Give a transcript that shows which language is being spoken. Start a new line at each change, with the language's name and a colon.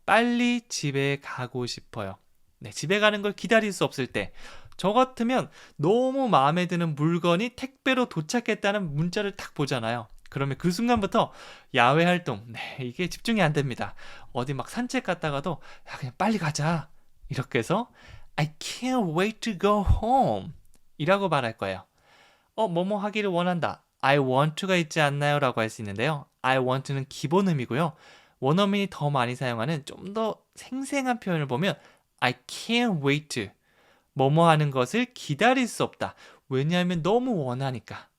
Korean: 빨리 집에 가고 싶어요. 네, 집에 가는 걸 기다릴 수 없을 때, 저 같으면 너무 마음에 드는 물건이 택배로 도착했다는 문자를 딱 보잖아요. 그러면 그 순간부터 야외 활동, 네, 이게 집중이 안 됩니다. 어디 막 산책 갔다가도 야, 그냥 빨리 가자. 이렇게 해서
English: I can't wait to go home
Korean: 이라고 말할 거예요. 뭐뭐 하기를 원한다.
English: I want to
Korean: 가 있지 않나요? 라고 할 수 있는데요.
English: I want to
Korean: 는 기본 의미고요. 원어민이 더 많이 사용하는 좀 더 생생한 표현을 보면
English: I can't wait to.
Korean: 뭐뭐 하는 것을 기다릴 수 없다. 왜냐하면 너무 원하니까.